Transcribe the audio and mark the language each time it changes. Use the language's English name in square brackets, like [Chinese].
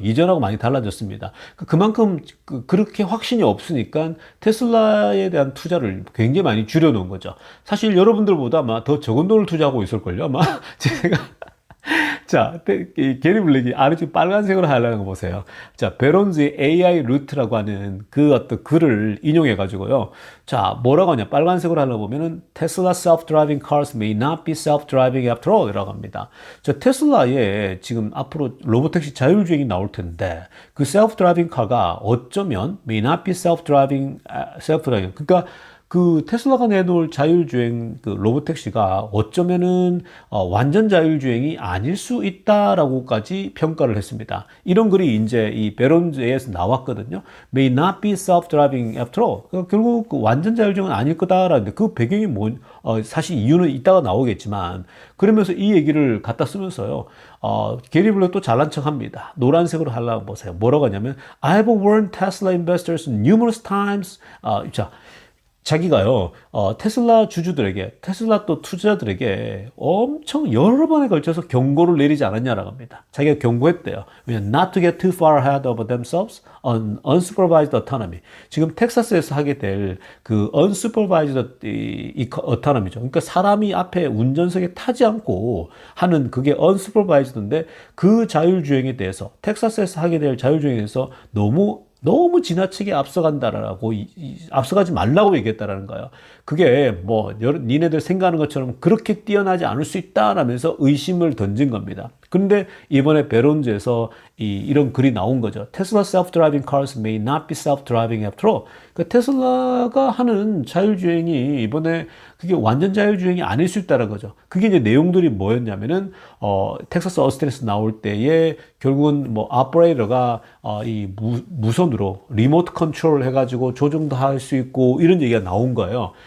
[Korean] 이전하고 많이 달라졌습니다. 그만큼 그렇게 확신이 없으니까 테슬라에 대한 투자를 굉장히 많이 줄여놓은 거죠. 사실 여러분들보다 아마 더 적은 돈을 투자하고 있을걸요. 아마 제가 자, 이 게리 블랙이 아래쪽 빨간색으로 하려는 거 보세요. 자, 베론즈의 AI 루트라고 하는 그 어떤 글을 인용해 가지고요. 자, 뭐라고 하냐? 빨간색으로 하려고 보면은 [English] Tesla self-driving cars may not be self-driving after all [Korean] 이라고 합니다. 자, 테슬라에 지금 앞으로 로보택시 자율주행이 나올 텐데 그 self-driving car가 어쩌면 [English] may not be self-driving [Korean] 그러니까 그 테슬라가 내놓을 자율주행 그 로보택시가 어쩌면은 완전 자율주행이 아닐 수 있다라고까지 평가를 했습니다. 이런 글이 이제 이 베론즈에서 나왔거든요. [English] May not be self-driving after all. [Korean] 그러니까 결국 그 완전 자율주행은 아닐 거다라는데 그 배경이 사실 이유는 이따가 나오겠지만 그러면서 이 얘기를 갖다 쓰면서요. 게리 블랙도 잘난 척합니다. 노란색으로 하려고 보세요. 뭐라고 하냐면 [English] I have warned Tesla investors numerous times. [Korean] 자. 자기가요, 테슬라 주주들에게, 테슬라 또 투자자들에게 엄청 여러 번에 걸쳐서 경고를 내리지 않았냐라고 합니다. 자기가 경고했대요. 왜냐면 [English] not to get too far ahead of themselves on unsupervised autonomy. [Korean] 지금 텍사스에서 하게 될 그 [English] unsupervised autonomy [Korean] 죠. 그러니까 사람이 앞에 운전석에 타지 않고 하는 그게 unsupervised인데 그 자율주행에 대해서, 텍사스에서 하게 될 자율주행에 대해서 너무 지나치게 앞서간다라고 앞서가지 말라고 얘기했다라는 거예요. 그게 뭐 니네들 생각하는 것처럼 그렇게 뛰어나지 않을 수 있다라면서 의심을 던진 겁니다. 그런데 이번에 베론즈에서 이런 글이 나온 거죠. [English] Tesla self-driving cars may not be self-driving after all. [Korean] 그러니까 테슬라가 하는 자율주행이 이번에 그게 완전 자율주행이 아닐 수 있다는 거죠. 그게 이제 내용들이 뭐였냐면은 텍사스 어스틴에서 나올 때에 결국은 뭐 오퍼레이터가 이 무선으로 리모트 컨트롤 해가지고 조정도 할 수 있고 이런 얘기가 나온 거예요.